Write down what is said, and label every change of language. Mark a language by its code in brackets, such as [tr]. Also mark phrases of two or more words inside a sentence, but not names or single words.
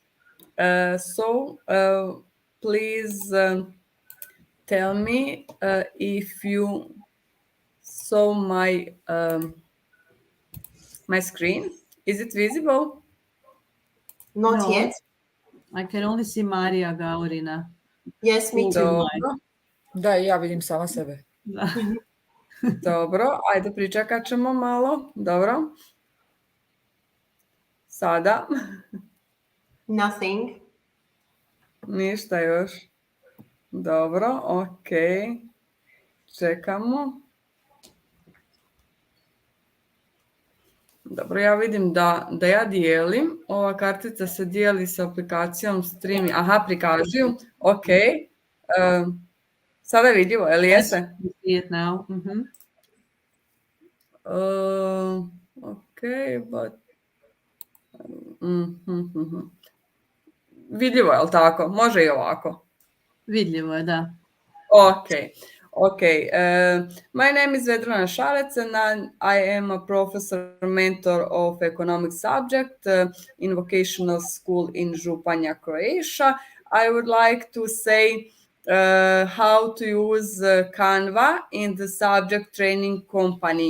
[en] So please tell me if you saw my screen. Is it visible? Not No, yet. I can only see Marija Gaurina. Yes, me too. [hr] Dobro. Da, i ja vidim sama sebe. Dobro, ajde pričekat ćemo malo. Dobro. Sada. [en] Nothing. [hr] Ništa još. Dobro, ok. Čekamo. Dobro, ja vidim da ja dijelim. Ova kartica se dijeli sa aplikacijom Streami. Aha, prikažu. Ok. Sada je vidljivo, je li jeste? [en] You see it now. Ok, but... [hr] Vidljivo je, li tako? Može i ovako. Vidljivo je, da. [en] Okay. My name is Vedrana Šarec, and I am a professor mentor of economic subject in vocational school in Županja, Croatia. I would like to say how to use Canva in the subject training company.